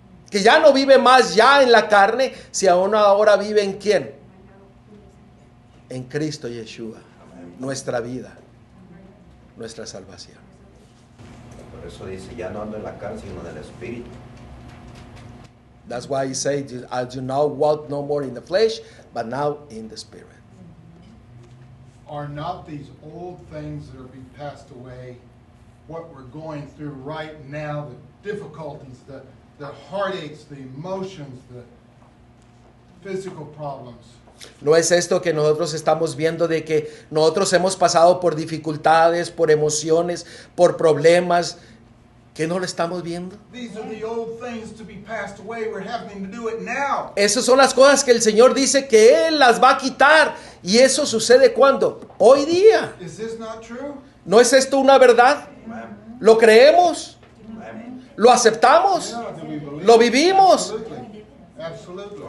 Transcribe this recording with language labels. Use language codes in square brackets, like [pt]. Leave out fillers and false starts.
[es] Que ya no vive más ya en la carne, si aún ahora vive en ¿quién? En Cristo Yeshua. Nuestra vida, nuestra salvación. Por eso dice, ya no ando en la carne, sino en el espíritu. [en] That's why he said, I do not walk no more in the flesh, but now in the spirit. Are not these old things that are being passed away what we're going through right now, the difficulties, the heartaches, the emotions, the physical problems? [es] ¿No es esto que nosotros estamos viendo de que nosotros hemos pasado por dificultades, por emociones, por problemas, que no lo estamos viendo? [en] These are the old things to be passed away. We're having to do it now. [es] Esas son las cosas que el Señor dice que Él las va a quitar. ¿Y eso sucede cuándo? Hoy día. [en] Is this not true? [es] ¿No es esto una verdad? Amén. ¿Lo creemos? Amén. ¿Lo aceptamos? [en] Yeah, do we believe [es] ¿Lo [en] it? [es] vivimos? [en] Absolutely. Absolutely.